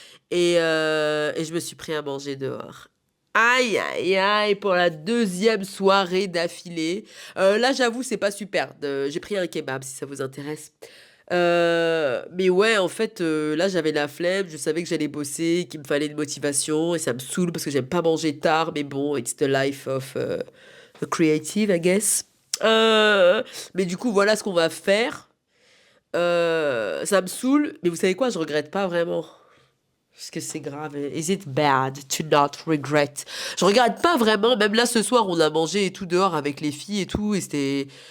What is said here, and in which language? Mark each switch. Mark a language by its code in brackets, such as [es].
[fr] Et je me suis pris à manger dehors. Aïe, aïe, aïe, pour la deuxième soirée d'affilée. Là, j'avoue, c'est pas super. J'ai pris un kebab, si ça vous intéresse. Mais ouais, en fait, là, j'avais la flemme. Je savais que j'allais bosser, qu'il me fallait une motivation. Et ça me saoule parce que j'aime pas manger tard. Mais bon, [en] it's the life of a creative, I guess. [fr] Mais du coup, voilà ce qu'on va faire. Ça me saoule. Mais vous savez quoi, je regrette pas vraiment. Parce que c'est grave. [en] Is it bad to not regret? [fr] Je regrette pas vraiment. Même là, ce soir, on a mangé et tout dehors avec les filles et tout. Et c'était.